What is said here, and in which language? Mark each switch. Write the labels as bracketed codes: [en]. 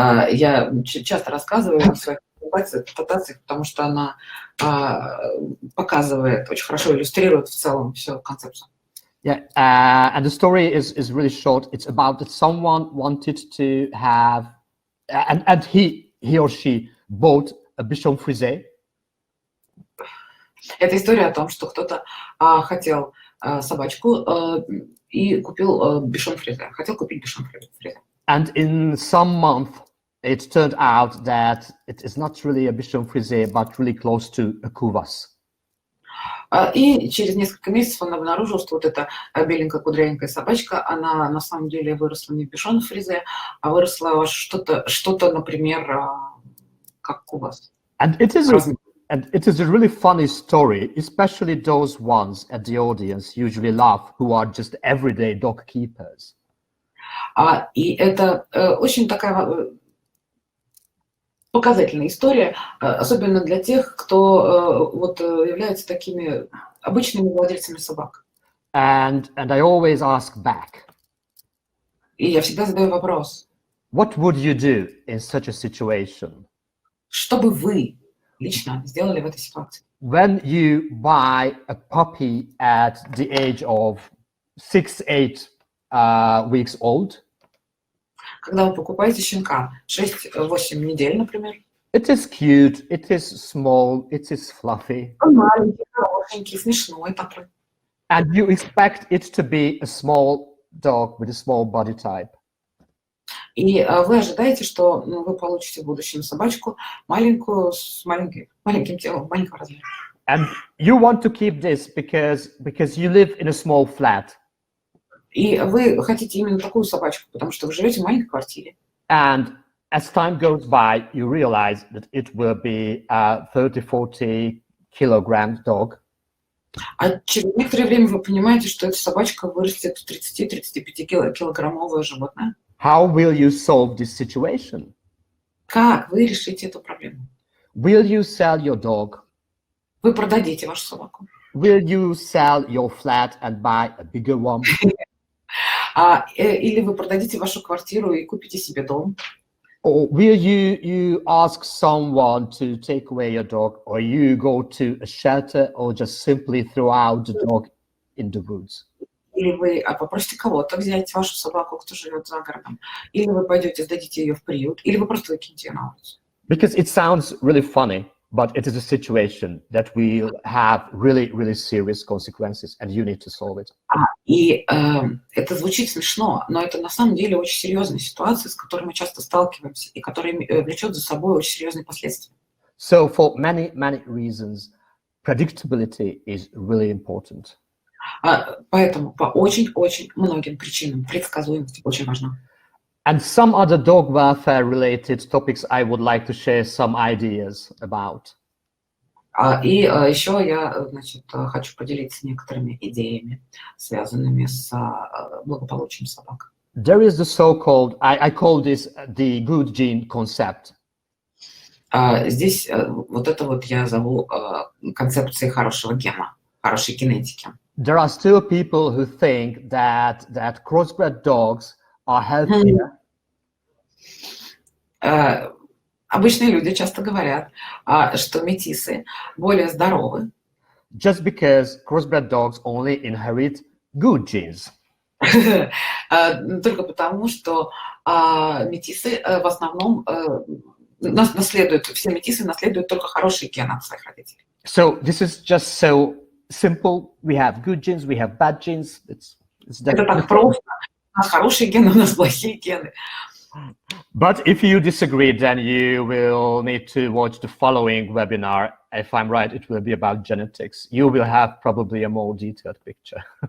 [ru] Я часто рассказываю о своих презентациях, потому что она показывает, очень хорошо иллюстрирует в целом всю концепцию. [en] Yeah, and the story is really short. It's about that someone wanted to have, and he or she bought a bichon frisé. [ru] Это история о том, что кто-то хотел собачку и купил бишон фризе. Хотел купить бишон фризе. [en] And in some month, it turned out that it is not really a bichon frisé, but really close to a cuvas. [ru] И через несколько месяцев он обнаружил, что вот эта беленькая кудрявенькая собачка, она на самом деле выросла не в бишон фризе, а выросла что-то, например, как кувас. [en] And it is a really funny story, especially those ones at the audience usually laugh who are just everyday dog keepers. [ru] И это очень такая показательная история, особенно для тех, кто вот является такими обычными владельцами собак. [en] And I always ask back. [ru] И я всегда задаю вопрос. [en] What would you do in such a situation? [ru] Что бы вы лично сделали в этой ситуации? [en] When you buy a puppy at the age of 6-8 weeks old, [ru] когда вы покупаете щенка 6-8 недель, например. [en] It is cute, it is small, it is fluffy. [ru] Он маленький, хорошенький, смешной такой. [en] And you expect it to be a small dog with a small body type. [ru] И вы ожидаете, что вы получите в будущем собачку маленькую, с маленьким телом, маленького размера. [en] And you want to keep this because you live in a small flat. [ru] И вы хотите именно такую собачку, потому что вы живете в маленькой квартире. [en] And as time goes by, you realize that it will be a 30-40 kilogram dog. [ru] А через некоторое время вы понимаете, что эта собачка вырастет в 30-35 килограммовое животное. [en] How will you solve this situation? [ru] Как вы решите эту проблему? [en] Will you sell your dog? [ru] Вы продадите вашу собаку. [en] Will you sell your flat and buy a bigger one? [ru] Или вы продадите вашу квартиру и купите себе дом? [en] Or will you ask someone to take away your dog, or you go to a shelter, or just simply throw out the dog in the woods? [ru] Или вы попросите кого-то взять вашу собаку, кто живет за городом, или вы пойдете, сдадите ее в приют, или вы просто выкинете ее на улицу. [en] Because it sounds really funny, but it is a situation that will have really, really serious consequences, and you need to solve it. [ru] И это звучит смешно, но это на самом деле очень серьезная ситуация, с которой мы часто сталкиваемся, и которая влечет за собой очень серьезные последствия. [en] So for many, many reasons, predictability is really important. [ru] Поэтому по очень-очень многим причинам предсказуемость очень важна. [en] And some other dog welfare related topics I would like to share some ideas about. [ru] И еще я, значит, хочу поделиться некоторыми идеями, связанными с благополучием собак. [en] There is the so-called, I call this the good gene concept. [ru] Здесь вот это вот я зову концепцией хорошего гена, хорошей генетики. [en] There are still people who think that crossbred dogs are healthier. [ru] Обычные люди часто говорят, что метисы более здоровы. [en] Just because crossbred dogs only inherit good genes. [ru] Только потому, что метисы в основном наследуют, все метисы наследуют только хорошие гены от своих родителей. [en] So this is just so simple. We have good genes, we have bad genes. [ru] Это так просто. У нас хорошие гены, у нас плохие гены. [en] But if you disagree, then you will need to watch the following webinar. If I'm right, it will be about genetics. You will have probably a more detailed picture.